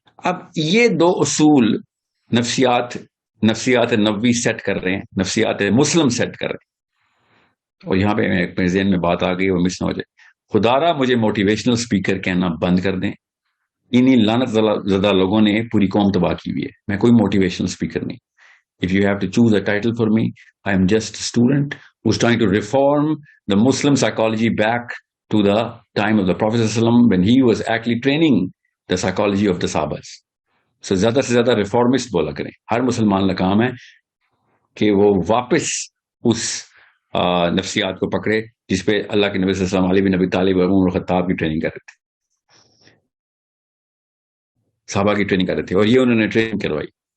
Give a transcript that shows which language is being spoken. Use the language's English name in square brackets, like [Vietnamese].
[Urdu] اب یہ دو اصول نفسیات نبوی سیٹ کر رہے ہیں، نفسیات مسلم سیٹ کر رہے ہیں. اور یہاں پہ میرے ذہن میں بات آ گئی اور مس نہ ہو جائے، خدا را مجھے موٹیویشنل اسپیکر کہنا بند کر دیں. انہی لعنت زدہ لوگوں نے پوری قوم تباہ کی ہوئی ہے. میں کوئی موٹیویشنل اسپیکر نہیں. [English] If you have to choose a title for me, I am just a student who's trying to reform the Muslim psychology back to the time of the Prophet ﷺ when he was actually training the psychology of the Sahabas. [Urdu] So زیادہ سے زیادہ reformist بولا کریں. ہر مسلمان کا کام ہے کہ وہ واپس اس نفسیات کو پکڑے جس پہ اللہ کے نبی صلی اللہ علیہ وسلم، علی بن ابی طالب اور عمر الخطاب کی ٹریننگ کر رہے تھے، صحابہ کی ٹریننگ کر رہے تھے، اور یہ انہوں نے ٹریننگ کروائی.